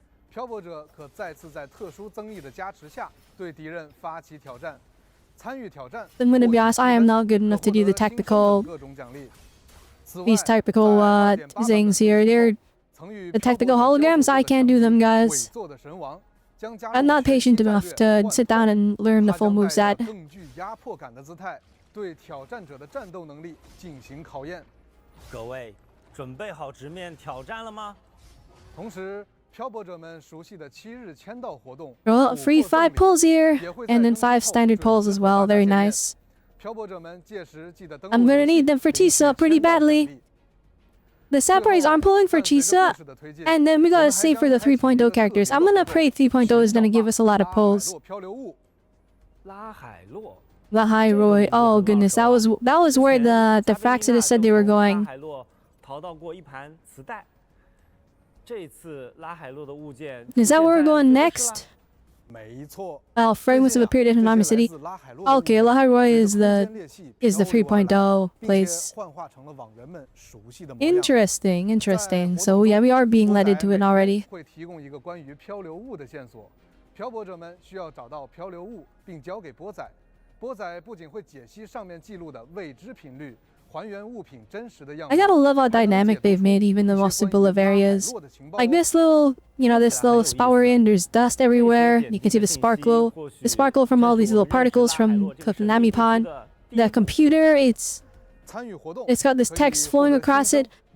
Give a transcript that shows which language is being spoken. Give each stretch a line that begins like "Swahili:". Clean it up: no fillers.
Chinese: 漂泊者可再次在特殊增益的加持下对敌人发起挑战，参与挑战。
English: I'm gonna be honest, I am not good enough to do the tactical. These tactical things here, they're the tactical holograms. I can't do them, guys. I'm not patient enough to sit down and learn the full moveset.
Chinese: 更具压迫感的姿态，对挑战者的战斗能力进行考验。各位，准备好直面挑战了吗？同时。漂泊者们熟悉的7日签到活动
English: Well, free 5 pulls here, and then 5 standard pulls as well. Very nice.
Chinese: 漂泊者们届时记得登录
English: I'm gonna need them for Chisa pretty badly. The samurais aren't pulling for Chisa, and then we gotta save for the 3.0 characters. I'm gonna pray 3.0 is gonna give us a lot of pulls.
Chinese: 拉海洛
English: Lahairoi. Oh goodness, that was where the Fraxidus said they were going.
Chinese: 拉海洛淘到过一盘磁带。这次拉海洛的物件
English: Is that where we're going next?
Chinese: 没错。
English: Well, fragments have appeared in Autonomy City. Okay, Lahairoi is the 3.0 place. Interesting, interesting. So yeah, we are being led into it already.
Chinese: 会提供一个关于漂流物的线索，漂泊者们需要找到漂流物，并交给波仔。波仔不仅会解析上面记录的未知频率。
English: I gotta love how dynamic they've made even the most simple of areas. Like this little, you know, this little spout we're in, there's dust everywhere. You can see the sparkle from all these little particles from Autonomy Pond. The computer, it's got this text flowing across it.